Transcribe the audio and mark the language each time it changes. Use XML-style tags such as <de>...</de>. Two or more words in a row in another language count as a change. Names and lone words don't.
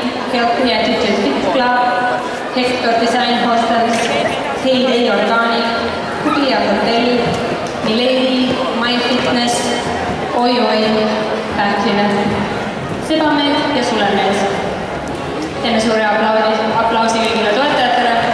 <et>Healthy Attitude Fit Club, Hector Design Hostels, Heyday Organic, Puglia Hotel, Milady, My Fitness, Oi Oi, Tanklinen, Sebamed ja Sulemees. Teeme suure aplausi kõigile toetajatele.</et>